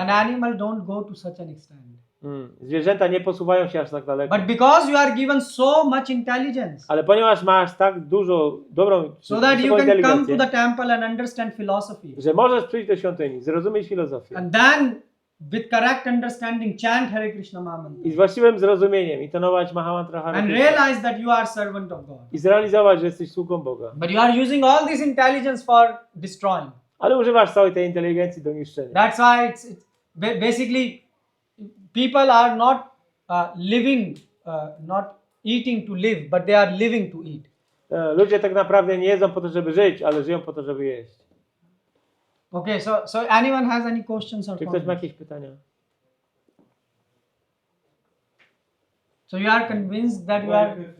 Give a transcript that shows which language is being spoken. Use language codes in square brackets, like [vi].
[en] An animal don't go to such an extent. [pl] Zwierzęta nie posuwają się aż tak daleko. [en] But because you are given so much intelligence, [pl] Ale ponieważ masz tak dużo dobrą [en] so that you [pl] wysoką [en] can come to [pl] inteligencję, [en] the temple and understand philosophy, [pl] że możesz przyjść do świątyni, zrozumieć filozofię [en] and then with correct understanding chant Hare Krishna mantra, [pl] i z właściwym zrozumieniem intonować Mahamantra Hare [en] and [pl] Krishna [en] realize that you are servant of God. [pl] i zrealizować, że jesteś sługą Boga. [en] But you are using all this intelligence for destroying. [pl] Ale używasz całej tej inteligencji do niszczenia. [en] That's why it's basically people are not living, not eating to live, but they are living to eat. [pl] Ludzie tak naprawdę nie jedzą po to, żeby żyć, ale żyją po to, żeby jeść. [en] Okay, so anyone has any questions or [pl] Czy ktoś ma [en] comments? [pl] jakieś pytania? [en] So you are convinced that you are.